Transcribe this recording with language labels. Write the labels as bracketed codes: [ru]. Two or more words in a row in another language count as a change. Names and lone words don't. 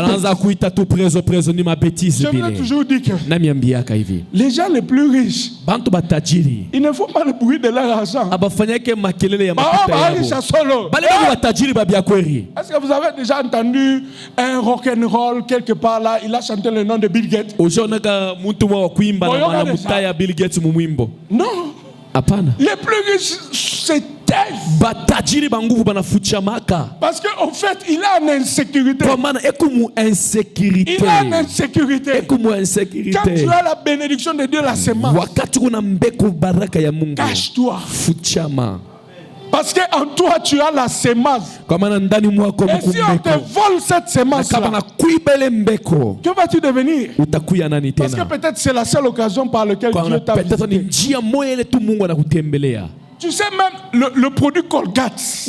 [sw] Banaanza kuita tu prezo ni mabêtise bile. [fr] Je voulais toujours dire que [sw] namiambiaka hivi. [fr] Les gens les plus riches, [sw] bantu batajiri, [fr] ils ne font pas le bruit de leur argent. [sw] Abafanyake makelele ya makuta yabo. Bale batajiri babia kweri. [fr] Est-ce que vous avez déjà entendu un rock'n'roll quelque part là, il a chanté le nom de Bill Gates? [sw] Ujonaka muntu wa kuimba na mwana mutaya Bill Gates mu mwimbo. [fr] Non. [sw] Apana. [fr] Les plus riches c'est [sw] batajiri banguvu banafuchamaka. [fr] Parce qu'en fait, il a une insécurité. Comment ekumu insécurité. Il a une insécurité. Ekumu insécurité. Quand tu as la bénédiction de Dieu, la semence. [sw] Wakati kuna mbeko baraka ya Mungu. [fr] Cache-toi. [sw] Fuchama. [fr] Parce qu'en toi, tu as la semence. Et si on te vole cette semence-là, que vas-tu devenir? Parce que peut-être c'est la seule occasion par laquelle Dieu t'a visité. Tu sais même le produit Colgate.